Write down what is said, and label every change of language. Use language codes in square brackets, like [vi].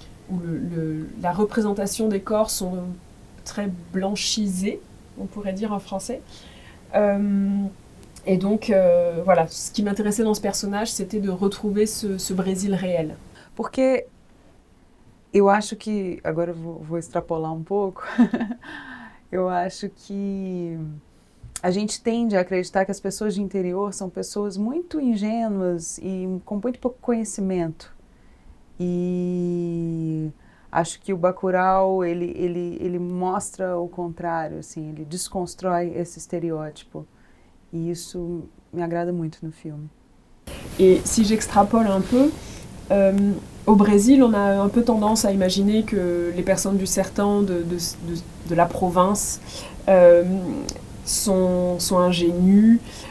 [fr] où la représentation des corps sont très blanchisés, on pourrait dire en français. Et donc, voilà, ce qui m'intéressait dans ce personnage, c'était de retrouver ce Brésil réel. [pt] Porque eu acho que, agora eu vou extrapolar um pouco, eu acho que a gente tende a acreditar que as pessoas de interior são pessoas muito ingênuas e com muito pouco conhecimento. E acho que o Bacurau, ele mostra o contrário, assim, ele desconstrói esse estereótipo. E isso me agrada muito no filme. [fr] Et si j'extrapole un peu, au Brésil, on a un peu tendance à imaginer que les personnes du sertão, de la province, sont ingénues,